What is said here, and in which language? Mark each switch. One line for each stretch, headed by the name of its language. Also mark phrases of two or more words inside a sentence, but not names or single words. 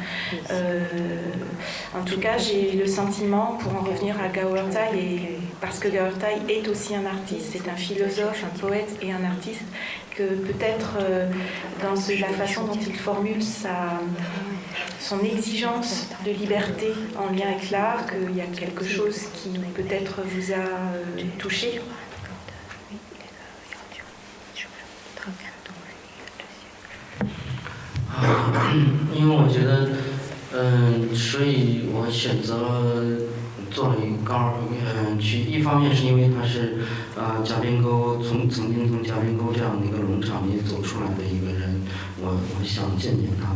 French: En tout cas, j'ai eu le sentiment, pour en revenir à Gao Ertai, et parce que Gao Ertai est aussi un artiste, c'est un philosophe, un poète et un artiste, que peut-être dans la façon dont il formule son exigence de liberté en lien avec l'art, qu'il y a quelque chose qui peut-être vous a touché.
Chinese: 因为我觉得，所以我选择了做了一个高去，一方面是因为他是夹边沟曾经从夹边沟这样的一个农场里走出来的一个人，我想见见他。